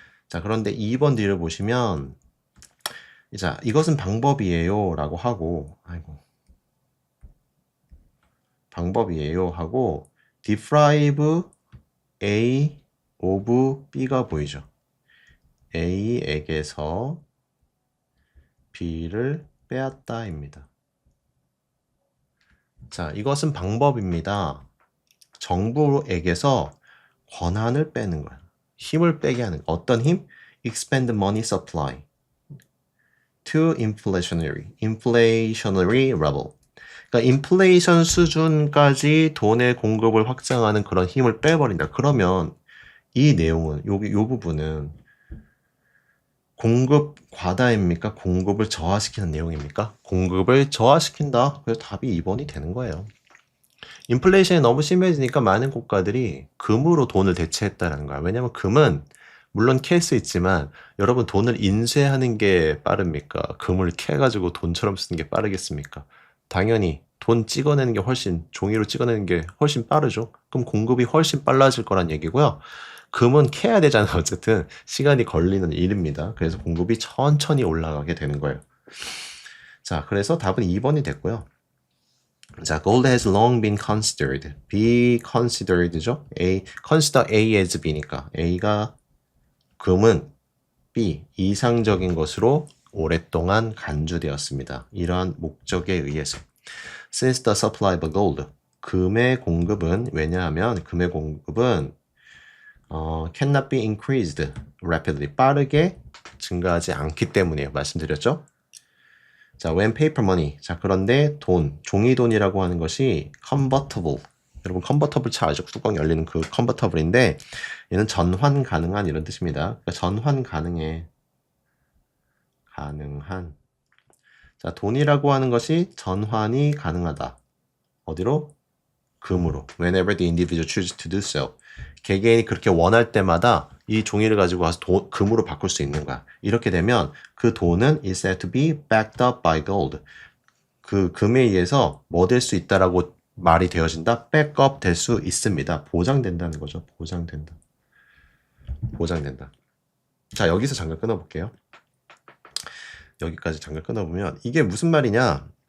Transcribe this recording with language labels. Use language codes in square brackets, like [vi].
[ko] 자, 그런데 2번 D를 보시면 자, 이것은 방법이에요 라고 하고 방법이에요 하고 [en] deprive A of B [ko] 가 보이죠. A에게서 B를 빼앗다입니다. 자, 이것은 방법입니다. 정부에게서 권한을 빼는 거야. 힘을 빼게 하는 어떤 힘? [en] expand money supply to inflationary level. [ko] 그러니까 인플레이션 수준까지 돈의 공급을 확장하는 그런 힘을 빼버린다. 그러면 이 내용은 요 부분은 공급 과다입니까? 공급을 저하시키는 내용입니까? 공급을 저하시킨다. 그래서 답이 2번이 되는 거예요. 인플레이션이 너무 심해지니까 많은 국가들이 금으로 돈을 대체했다는 거야. 왜냐면 금은 물론 캘 수 있지만 여러분 돈을 인쇄하는 게 빠릅니까? 금을 캐가지고 돈처럼 쓰는 게 빠르겠습니까? 당연히 돈 찍어내는 게 훨씬 종이로 찍어내는 게 훨씬 빠르죠. 그럼 공급이 훨씬 빨라질 거란 얘기고요. 금은 캐야 되잖아. 어쨌든 시간이 걸리는 일입니다. 그래서 공급이 천천히 올라가게 되는 거예요. 자, 그래서 답은 2번이 됐고요. [en] 자, gold has long been considered. be considered죠? [ko] consider A as B니까 A가 금은 B 이상적인 것으로 오랫동안 간주되었습니다. 이러한 목적에 의해서. [en] Since the supply of gold. [ko] 금의 공급은 왜냐하면 금의 공급은 [en] cannot be increased rapidly. [ko] 빠르게 증가하지 않기 때문이에요. 말씀드렸죠? 자, [en] when paper money. [ko] 자, 그런데 돈, 종이돈이라고 하는 것이 convertible. 여러분 컨버터블 차 아죠? 뚜껑 열리는 그 컨버터블인데 얘는 전환 가능한 이런 뜻입니다. 그러니까 전환 가능한. 자, 돈이라고 하는 것이 전환이 가능하다. 어디로? 금으로. [en] Whenever the individual chooses to do so. [ko] 개개인이 그렇게 원할 때마다 이 종이를 가지고 와서 금으로 바꿀 수 있는 거야. 이렇게 되면 그 돈은 [en] is said to be backed up by gold. [ko] 그 금에 의해서 뭐 될 수 있다라고 말이 되어진다. 백업 될 수 있습니다. 보장된다는 거죠. 보장된다. 자, 여기서 잠깐 끊어볼게요. 여기까지 잠깐 끊어보면 이게 무슨 말이냐?